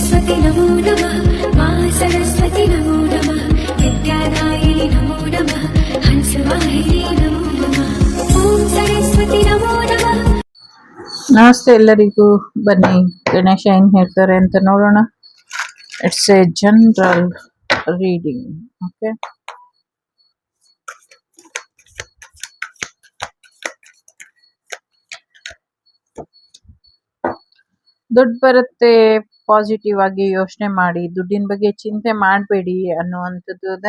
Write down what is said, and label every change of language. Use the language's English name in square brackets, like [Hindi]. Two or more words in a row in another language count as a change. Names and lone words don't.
[Sanskrit] सरस्वती नमो नमः मा सरस्वती नमो नमः विद्यादायिनि नमो नमः हंसवाहिनी नमो नमः ॐ सरस्वती नमो नमः. [Kannada] ನಮಸ್ತೆ ಎಲ್ಲರಿಗೂ. ಬನ್ನಿ ಗಣೇಶ ಏನ್ ಹೇಳ್ತಾರೆ ಅಂತ ನೋಡೋಣ. [English] It's a general reading. [Kannada] ಓಕೆ, ದುಡ್ಡು ಬರುತ್ತೆ, ಪಾಸಿಟಿವ್ ಆಗಿ ಯೋಚನೆ ಮಾಡಿ, ದುಡ್ಡಿನ ಬಗ್ಗೆ ಚಿಂತೆ ಮಾಡಬೇಡಿ ಅನ್ನುವಂಥದ್ದು ಇದೆ.